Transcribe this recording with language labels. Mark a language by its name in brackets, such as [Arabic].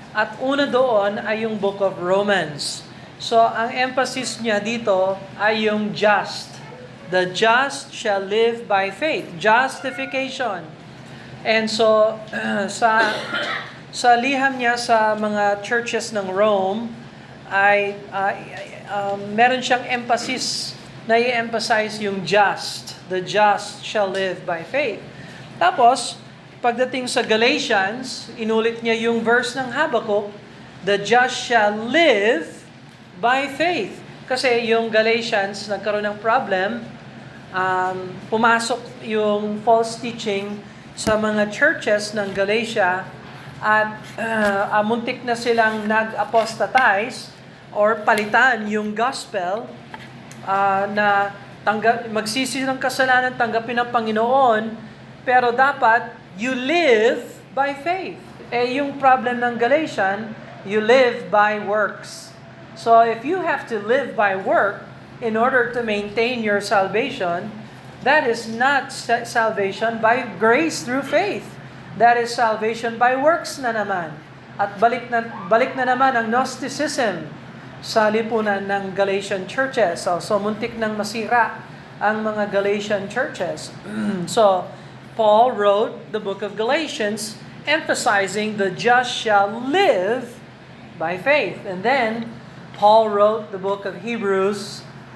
[Filipino] At una doon ay yung [English] book of Romans. [Filipino] So ang emphasis niya dito ay yung just. [English] The just shall live by faith. Justification. [Filipino] And so sa liham niya sa mga churches ng Rome ay meron siyang emphasis na i-emphasize yung just. [English] The just shall live by faith. [Filipino] Tapos, pagdating sa Galatians, inulit niya yung verse ng Habakkuk, [English] the just shall live by faith. [Filipino] Kasi yung Galatians nagkaroon ng problem, pumasok yung false teaching sa mga churches ng Galatia at muntik na silang nag-apostatize or palitan yung gospel na magsisi ng kasalanan, tanggapin ng Panginoon, pero dapat [English] you live by faith. Yung problem ng Galatian, you live by works. So if you have to live by work in order to maintain your salvation, that is not salvation by grace through faith. That is salvation by works [Filipino] na naman. At balik na naman ang Gnosticism sa lipunan ng Galatian churches. So muntik nang masira ang mga Galatian churches. [English] So, Paul wrote the book of Galatians emphasizing the just shall live by faith. And then, Paul wrote the book of Hebrews.